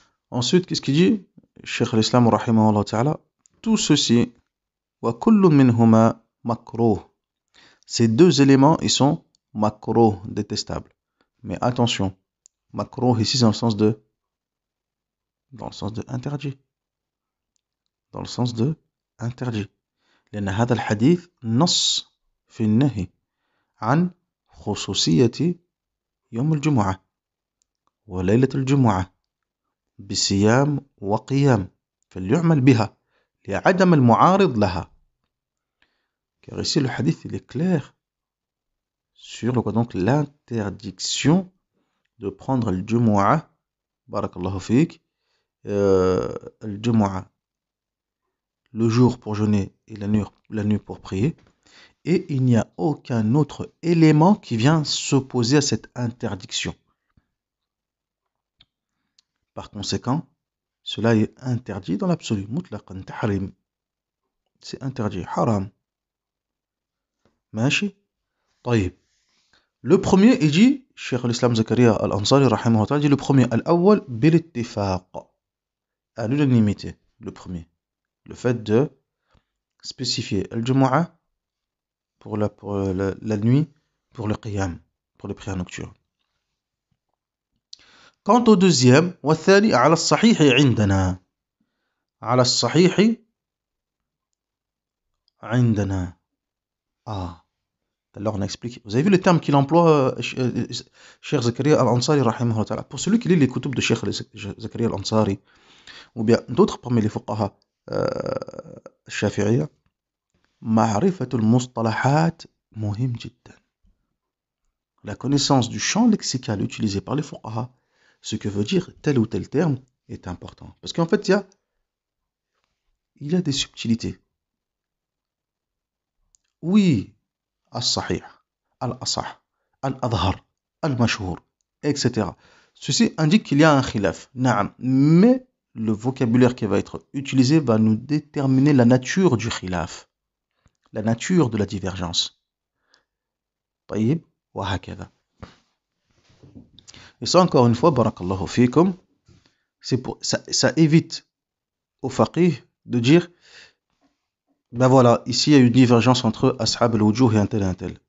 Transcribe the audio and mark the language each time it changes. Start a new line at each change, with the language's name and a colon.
French: Ensuite, qu'est-ce qu'il dit? Cheikh al-Islam rahimahullah ta'ala, tout ceci, wa kullu minhuma makruh. Ces deux éléments, ils sont makruh, détestables. Mais attention, makruh ici c'est dans le sens de interdit. Dans le sens de interdit.
Arabic: لأن هذا الحديث نص في النهي عن خصوصية يوم الجمعة وليلة الجمعة بصيام وقيام فليعمل بها لعدم المعارض لها.
French: Car ici le hadith il est clair sur donc l'interdiction de prendre le Jumu'ah, barakallahu fik, le Jumu'ah, le jour pour jeûner et la nuit pour prier, et il n'y a aucun autre élément qui vient s'opposer à cette interdiction. Par conséquent, cela est interdit dans l'absolu.
Arabic: مطلقا تحريم.
French: C'est interdit.
Arabic: حرام. ماشي. طيب.
French: Le premier, il dit, Cheikh al-Islam Zakaria al-Ansari, rahimahullah ta'ala, dit le premier, al-awwal, bil-ittifaq, à l'unanimité, le premier. Le fait de spécifier al-Jumu'ah pour la nuit, pour le qiyam, pour les prières nocturnes. Quant au deuxième,
Arabic: والثاني على الصحيح عندنا. على الصحيح عندنا.
French: Ah. Alors on explique. Vous avez vu le terme qu'il emploie, Cheikh Zakaria al-Ansari, rahimahullah ta'ala. Pour celui qui lit les kutub de Cheikh Zakaria al-Ansari, ou bien d'autres parmi les fuqaha
Arabic: الشافعية, معرفة المصطلحات مهم جدا.
French: La connaissance du champ lexical utilisé par les fuqaha, ce que veut dire tel ou tel terme, est important. Parce qu'en fait, il y a des subtilités. Oui,
Arabic: الصحيح, الأصح, الأظهر, المشهور,
French: etc. Ceci indique qu'il y a un khilaf.
Arabic: نعم.
French: Mais le vocabulaire qui va être utilisé va nous déterminer la nature du khilaf, la nature de la divergence.
Arabic: طيب, وهكذا.
French: Et ça, encore une fois, barakallahu fikum, ça évite au faqih de dire, ben voilà, ici il y a une divergence entre ashab al-wujuh et un tel.